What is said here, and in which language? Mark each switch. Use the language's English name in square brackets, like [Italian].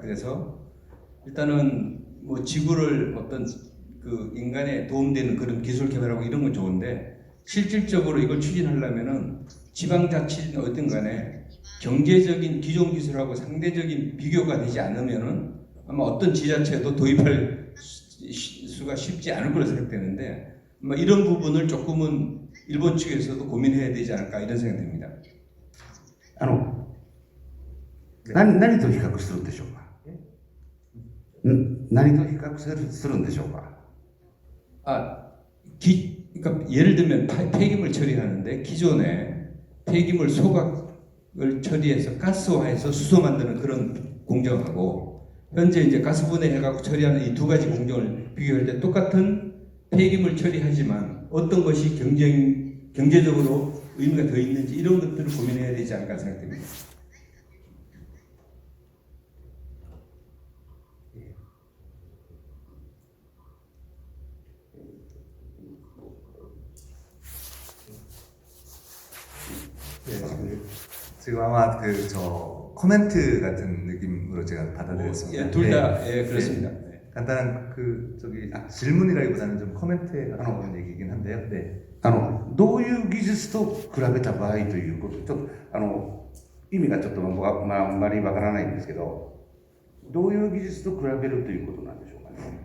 [Korean] 그래서 일단은 뭐 지구를 어떤 그 인간에 도움되는 그런 기술 개발하고 이런 건 좋은데, 실질적으로 이걸 추진하려면은 지방자치는 어떤 간에 경제적인 기존 기술하고 상대적인 비교가 되지 않으면은 아마 어떤 지자체도 도입할 수가 쉽지 않을 거로 생각되는데, 아마 이런 부분을 조금은 일본 측에서도 고민해야 되지 않을까 이런 생각이 듭니다. [Japanese] 何と比較するんでしょうか。何と比較するんでしょうか。 [Korean] 그러니까 예를 들면 폐기물 처리하는데 기존에 폐기물 소각을 처리해서 가스화해서 수소 만드는 그런 공정하고, 현재 이제 가스 분해해갖고 처리하는 이 두 가지 공정을 비교할 때 똑같은 폐기물 처리하지만 어떤 것이 경제적으로 의미가 더 있는지 이런 것들을 고민해야 되지 않을까 생각됩니다. 지금 아마 코멘트 같은 느낌으로 제가 받아들였습니다. 예, 둘 다 그렇습니다. 간단한 질문이라기보다는 좀 코멘트에 가까운 얘기이긴 한데요. 네. [Japanese] どういう技術と比べた場合ということ、ちょっと意味がちょっと僕は、あんまりわからないんですけど、どういう技術と比べるということなんでしょうかね。